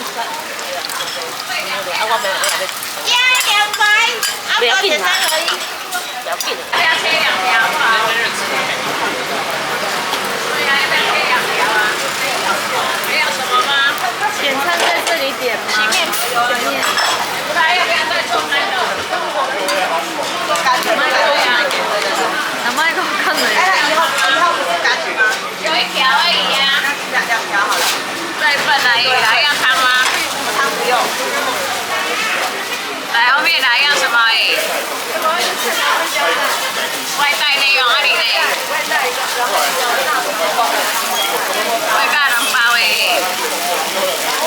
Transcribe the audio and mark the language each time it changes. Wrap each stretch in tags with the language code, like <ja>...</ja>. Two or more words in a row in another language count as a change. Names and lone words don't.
<zh>啊，我没有，加2块，不要紧啊，不要紧，不要切2条啊。对呀，要不要切2条啊？还有什么吗？点餐在这里点吗？前面，不知道要不要再做那个？</zh> <ja>名前がわかんない。</ja> <zh>有1条而已呀。2条好了。再份而已啦，要汤吗？汤不用。来后面来要什么而已？外带内容啊你呢？外带2包诶。</zh>